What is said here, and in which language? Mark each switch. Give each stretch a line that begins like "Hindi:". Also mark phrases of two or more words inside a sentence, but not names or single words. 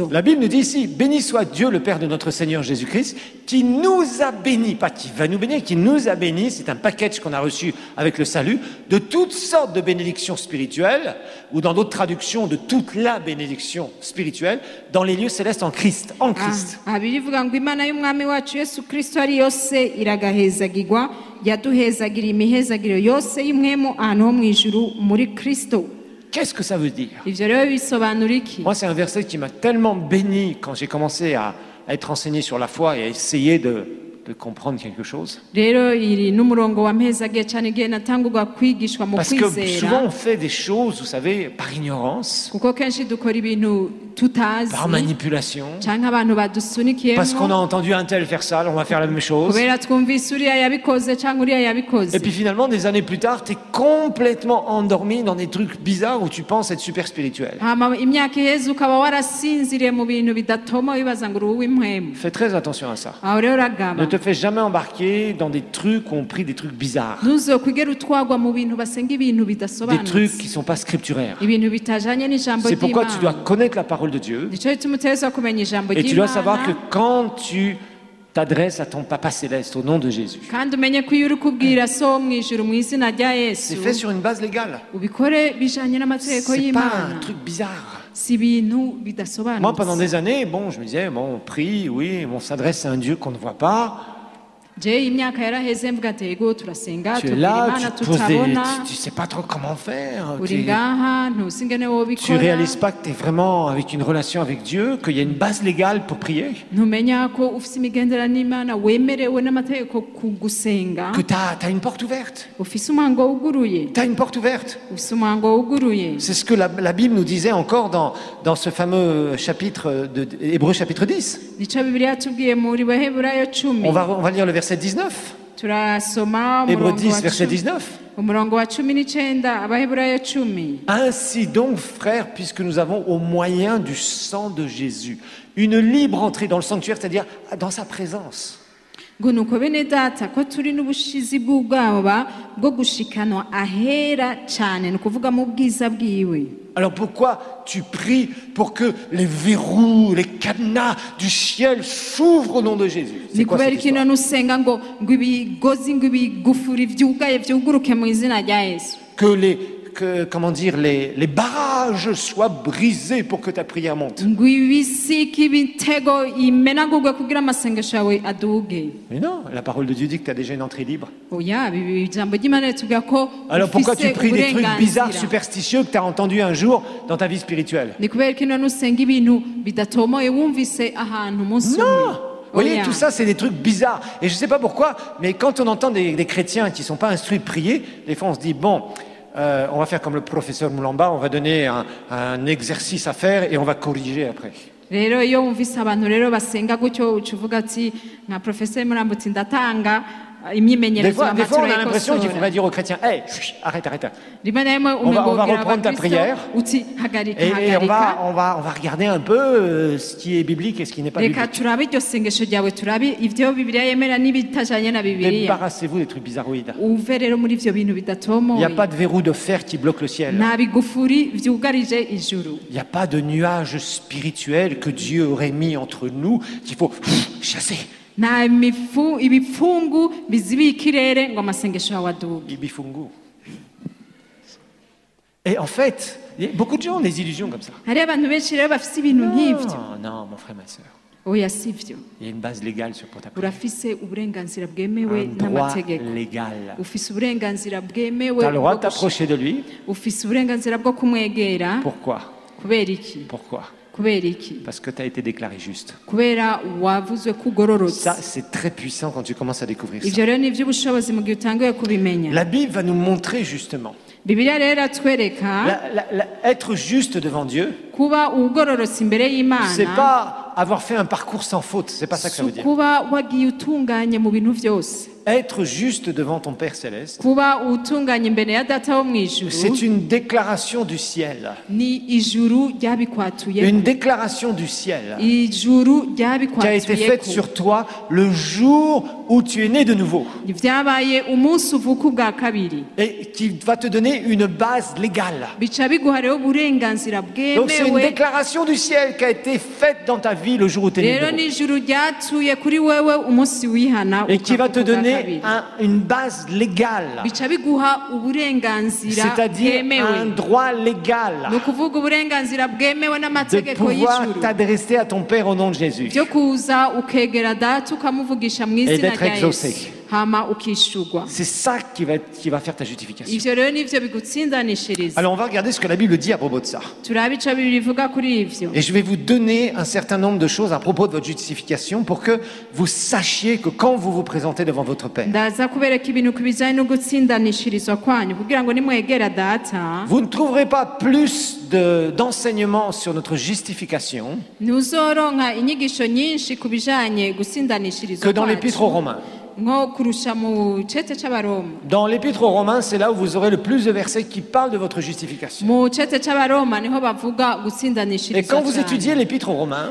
French: La Bible nous dit ici, béni soit Dieu, le Père de notre Seigneur Jésus-Christ, qui nous a bénis, pas qui va nous bénir, qui nous a bénis, c'est un package qu'on a reçu avec le salut, de toutes sortes de bénédictions spirituelles, ou dans d'autres traductions, de toute la bénédiction spirituelle, dans les lieux célestes en Christ, en Christ.
Rundi: Birivuga ngo Imana y'umwami wacu Yesu Kristo ari yose iragahezagirwa, yaduhezagiriye imihezagiro yose y'imwemu ahantu ho mu ijuru muri Kristo.
French: Qu'est-ce que ça veut dire?
Rundi: Ivyo rero bisobanura iki?
French: Moi, c'est un verset qui m'a tellement béni quand j'ai commencé à être enseigné sur la foi et à essayer de comprendre quelque chose.
Rundi: Rero iri n'umurongo wa mpezagiye cyane igihe natangurwa kwigishwa mu
French: Parce que souvent
Rundi: kwizera,
French: on fait des choses, vous savez, par ignorance,
Rundi: kuko kenshi dukora ibintu tutazi
French: par manipulation,
Rundi: canke abantu badusunikiyemo
French: parce qu'on a entendu un tel faire ça, alors on va faire la même chose.
Rundi: kubera twumvise uriya yabikoze canke uriya yabikoze.
French: Et puis finalement, des années plus tard, tu es complètement endormi dans des trucs bizarres où tu penses être super spirituel.
Rundi: hama imyaka iheze ukaba warasinziriye mu bintu bidatoma wibaza ngo uri uw'impwemu.
French: Fais très attention à ça.
Rundi: Aho rero uragaba,
French: Ne te fais jamais embarquer dans des trucs où on prie des trucs bizarres,
Rundi: ntuzokwigera utwagwa mu bintu basenga ibintu
French: des
Rundi: bidasobanutse,
French: trucs qui ne sont pas scripturaires.
Rundi: ibintu bitajanye n'ijambo
French: C'est pourquoi tu dois
Rundi: ry'Imana.
French: connaître la parole de Dieu
Rundi: Nico gituma utegerezwa kumenya ijambo
French: et tu dois savoir que
Rundi: ry'Imana,
French: quand tu t'adresses à ton Papa Céleste au nom de Jésus.
Rundi: kandi umenye ko iyo uri kubwira so wo mu ijuru mu izina rya
French: C'est
Rundi: yesu
French: fait sur une base légale.
Rundi: ubikore bijanye n'amategeko
French: C'est pas
Rundi: y'imana
French: un truc bizarre.
Rundi: si ibintu
French: Moi,
Rundi: bidasobanutse
French: pendant des années, bon, je me disais, bon, on prie, oui, on s'adresse à un Dieu qu'on ne voit pas.
Rundi: je imyaka yaraheze mvuga ati ego turasenga
French: Tu es
Rundi: tubwira
French: là,
Rundi: imana
French: tu te poses
Rundi: tutabona
French: tu sais pas trop comment faire.
Rundi: uri ngaha ntuzi ingene
French: Tu
Rundi: wobikora
French: réalises pas que tu es vraiment avec une relation avec Dieu, qu'il y a une base légale pour prier,
Rundi: ntumenya ko ufite imigendera n'imana wemerewe n'amategeko ku gusenga
French: que tu as une porte ouverte.
Rundi: ufise umuhango wuguruye
French: Tu as une porte ouverte.
Rundi: ufise umuhango wuguruye
French: C'est ce que la Bible nous disait encore dans ce fameux chapitre de Hébreux chapitre 10.
Rundi: nico bibiliya yatubwiye muri baheburayo 10
French: On va lire le verset 19.
Rundi: turasoma
French: Hébreux
Rundi: umurongo wa
French: 10, verset
Rundi: 10
French: 19.
Rundi: umurongo wa 19 abaheburayo 10
French: Ainsi donc, frères, puisque nous avons au moyen du sang de Jésus une libre entrée dans le sanctuaire, c'est-à-dire dans sa présence.
Rundi: ngo nuko bene data ko turi n'ubushizi bw'ubwaba bwo gushikanwa ahera cyane ni ukuvuga mu bwiza bwiwe
French: Alors pourquoi tu pries pour que les verrous, les cadenas du ciel s'ouvrent au nom de Jésus? C'est
Rundi: ni
French: quoi
Rundi: kubera
French: cette
Rundi: iki
French: histoire?
Rundi: none usenga ngo ibigozi ngo ibigufuri byugaye byuguruke mu izina rya yesu
French: Comment dire, les barrages soient brisés pour que ta prière monte.
Rundi: ngo ibisika ibitego imenagurwe kugira amasengesho yawe aduge
French: Mais non, la parole de Dieu dit que tu as déjà une entrée libre.
Rundi: oya ijambo ry'imana ritubwira ko
French: Alors pourquoi tu
Rundi: ufise
French: pries des trucs bizarres,
Rundi: uburenganzira
French: superstitieux que tu as entendus un jour dans ta vie spirituelle?
Rundi: ni kubera iki none usenga ibintu bidatomoye wumvise ahantu umunsi umwe
French: Non! Vous voyez,
Rundi: Oya.
French: tout ça, c'est des trucs bizarres. Et je ne sais pas pourquoi, mais quand on entend des chrétiens qui ne sont pas instruits de prier, des fois on se dit, bon, on va faire comme le professeur Moulamba, on va donner un exercice à faire et on va corriger après.
Rundi: rero iyo wumvise abantu rero basenga gutyo uca uvuga ati nka profeseri murambutse ndatanga imyimenyerezo
French: Des fois, on a l'impression qu'il
Rundi: y'amatora
French: faudrait dire aux chrétiens, hey, arrête.
Rundi: rimwe na rimwe
French: On va
Rundi: umubwira
French: reprendre ta
Rundi: abakristo
French: prière.
Rundi: uti hagarika
French: Et on
Rundi: hagarika
French: va regarder un peu ce qui est biblique et ce qui n'est pas
Rundi: reka
French: biblique.
Rundi: turabe iryo sengesho ryawe turabe ivyo bibiliya yemera n'ibitajanye na bibiliya
French: Débarrassez-vous des trucs bizarroïdes.
Rundi: uve rero muri ivyo bintu
French: Il n'y
Rundi: bidatomoye
French: a pas de verrou de fer qui bloque le ciel.
Rundi: nta bigufuri vyugarije ijuru
French: Il n'y a pas de nuage spirituel que Dieu aurait mis entre nous qu'il faut chasser.
Rundi: nta ibipfungu bizibiye ikirere ngo amasengesho yawe aduge Ibifungu.
French: Et en fait, il y a beaucoup de gens ont des illusions comme ça.
Rundi: hariho abantu benshi rero bafise ibintu nk'ivyo
French: Non, mon frère, ma soeur.
Rundi: oya sivyo
French: Il y a une base légale pour ta prière.
Rundi: urafise uburenganzira bwemewe
French: Un droit
Rundi: n'amategeko
French: légal.
Rundi: ufise uburenganzira bwemewe
French: Tu as le droit
Rundi: bwo
French: de t'approcher de lui.
Rundi: ufise uburenganzira bwo kumwegera
French: Pourquoi?
Rundi: kubera iki
French: Pourquoi?
Rundi: kubera iki
French: Parce que tu as été déclaré juste.
Rundi: kubera wavuzwe ko ugororotse
French: Ça, c'est très puissant quand tu commences à découvrir ça.
Rundi: ivyo rero ni ivy'ubushobozi mu gihe utanguye kubimenya
French: La Bible va nous montrer justement.
Rundi: bibiliya rero iratwereka
French: Être juste devant Dieu,
Rundi: kuba ugororotse imbere
French: c'est
Rundi: y'imana
French: pas avoir fait un parcours sans faute. C'est pas ça que ça veut dire.
Rundi: kuba wagiye utunganye mu bintu vyose
French: Être juste devant ton Père Céleste,
Rundi: kuba utunganye imbere ya data wo mu ijuru
French: c'est une déclaration du ciel.
Rundi: ni ijuru ryabikwatuye
French: Une déclaration du ciel
Rundi: ijuru
French: qui a été
Rundi: ryabikwatuye
French: faite sur toi le jour où tu es né de nouveau
Rundi: vyabaye umunsi uvuka ubwa kabiri
French: et qui va te donner une base légale.
Rundi: bica biguha rero uburenganzira
French: Donc c'est une
Rundi: bwemewe
French: déclaration du ciel qui a été faite dans ta vie le jour où tu es né de
Rundi: rero
French: nouveau.
Rundi: ni ijuru ryatuye kuri wewe umunsi wihana
French: Et qui va te
Rundi: ukavuka ubwa
French: donner
Rundi: kabiri.
French: une base légale,
Rundi: bica biguha uburenganzira
French: c'est-à-dire un
Rundi: bwemewe
French: droit légal
Rundi: ni ukuvuga uburenganzira bwemewe
French: de
Rundi: n'amategeko
French: pouvoir
Rundi: y'ijuru
French: t'adresser à ton Père au nom de Jésus.
Rundi: byo kuza ukegera data ukamuvugisha mu izina
French: d'être
Rundi: rya
French: exaucé.
Rundi: yesu hama ukishurwa
French: C'est ça qui va faire ta justification.
Rundi: ivyo rero nivyo bigutsindanishiriza
French: Alors on va regarder ce que la Bible dit à propos de ça.
Rundi: turabe ico bibiri ivuga kuri ivyo
French: Et je vais vous donner un certain nombre de choses à propos de votre justification pour que vous sachiez que quand vous vous présentez devant votre Père,
Rundi: ndaza kubereka ibintu ku bijanye no gutsindanishirizwa kwanyu kugira ngo nimwegera data
French: vous ne trouverez pas plus d'enseignements sur notre justification
Rundi: ntuzoronka inyigisho nyinshi ku bijanye gutsindanishirizwa
French: que dans l'épître aux Romains.
Rundi: nko kurusha mu cete c'abaroma.
French: Dans l'Épître aux Romains, c'est là où vous aurez le plus de versets qui parlent de votre justification.
Rundi: Mu cete c'abaroma niho bavuga
French: Et
Rundi: gutsindanishirizwa
French: quand vous
Rundi: cyane.
French: étudiez l'Épître aux Romains,